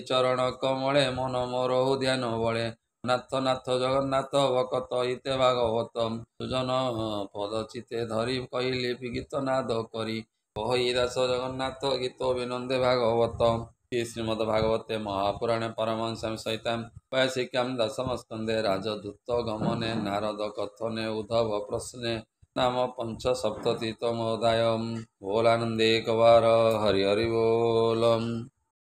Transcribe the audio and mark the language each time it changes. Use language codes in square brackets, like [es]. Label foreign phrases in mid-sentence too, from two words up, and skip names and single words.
[or] ଚରଣ କମଳେ ମନ ମୋର ଧ୍ୟାନ ବଳେ ନାଥ ନାଥ ଜଗନ୍ନାଥ ଭକତ ହିତେ ଭାଗବତ ସୁଜନ ପଦ ଚିତେ ଧରି କହିଲି ଗୀତ ନାଦ କରି କହି ଦାସ ଜଗନ୍ନାଥ ଗୀତ ବିନନ୍ଦେ ଭାଗବତ [sa] ଶ୍ରୀମଦ ଭାଗବତେ ମହାପୁରାणे परमहंस संहितां वैयासिक्यां दशमस्कन्धे राजदूत गमने नारद कथने उद्धव प्रश्ने नाम पंचसप्ततितमोऽध्यायः [or] ବୋଲାନନ୍ଦେ ଏକବାର ହରି ହରି ବୋଲମ୍।